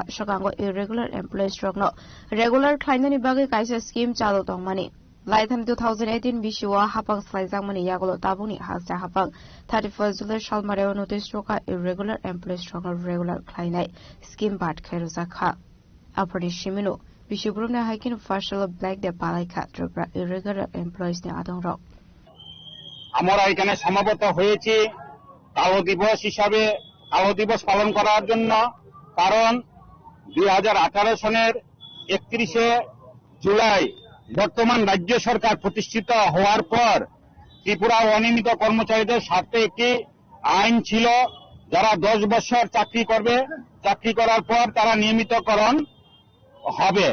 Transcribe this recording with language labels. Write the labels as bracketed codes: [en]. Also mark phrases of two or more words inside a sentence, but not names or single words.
[trp] shakango [en] irregular employees [trp] rokno regular khainani bagai kaisa scheme chalo tongmani Laitham 2018 Bishwa hapang slaizang mani yagulo tabuni hasta hapang 31st July shalmareo notice roka [en] irregular employees [trp] rokno regular khainai scheme bat khairuza kha apani shimino Bishugurumna haikin fashal black de palaika Tripura [en] irregular employees [trp] ni adong rok [bn] আমরা এখানে সমাবেত হয়েছি কালো দিবস হিসাবে কালো দিবস পালন করার জন্য, কারণ 2018 সনের 31শে জুলাই বর্তমান রাজ্য সরকার প্রতিষ্ঠিত হওয়ার পর ত্রিপুরা অনিয়মিত কর্মচারীদের স্বার্থে একটি আইন ছিল, যারা 10 বছর চাকরি করবে, চাকরি করার পর তারা নিয়মিতকরণ হবে।